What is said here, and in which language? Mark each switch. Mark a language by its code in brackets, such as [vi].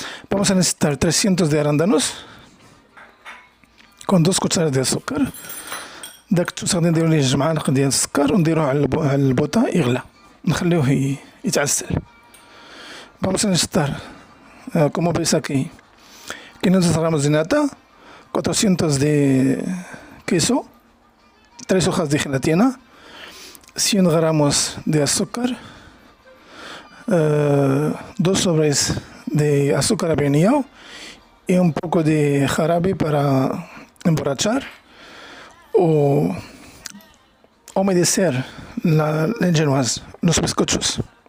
[es] Vamos a necesitar 300 de arándanos con 2 cucharadas [ar] ديال السكر. داك التوت غادي نديرو ليه 2 معالق ديال السكر ونديروه على البوطة يغلى، نخليوه يتعسل. [es] Vamos a necesitar, como veis aquí, 500 gramos de nata, 400 de queso, 3 hojas de gelatina, 100 gramos de azúcar, 2 sobres de azúcar avenillado y un poco de jarabe para emborrachar o humedecer el genoise, los bizcochos.